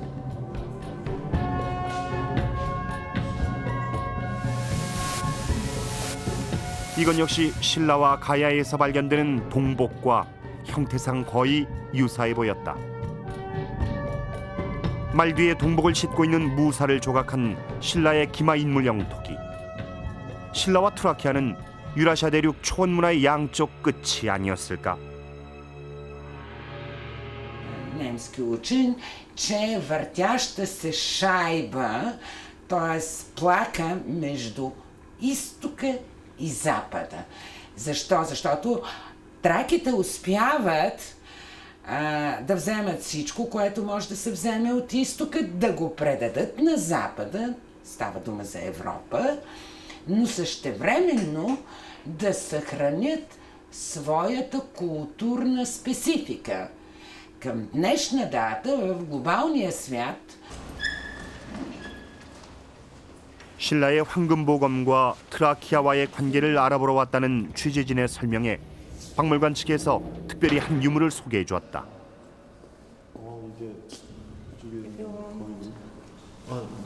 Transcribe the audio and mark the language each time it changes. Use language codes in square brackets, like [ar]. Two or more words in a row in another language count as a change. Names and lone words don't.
[ko] 이건 역시 신라와 가야에서 발견되는 동복과 형태상 거의 유사해 보였다. 말 뒤에 동복을 싣고 있는 무사를 조각한 신라의 기마 인물 영토기. 신라와 트라키아는 유라시아 대륙 초원 문화의 양쪽 끝이 아니었을까? [bg] Немски учен, че въртяща се шайба, т.е. плака между изтока и запада. Защо? Защото траките успяват да вземат всичко, което може да се вземе от изтока, да го предадат на запада, става дума за Европа, но същевременно да съхранят своята културна специфика. Към днешна дата в глобалния свят [ko] 신라의 황금보검과 트라키아와의 관계를 알아보러 왔다는 취재진의 설명에 박물관 측에서 특별히 한 유물을 소개해 주었다. 이게 이쪽에 거의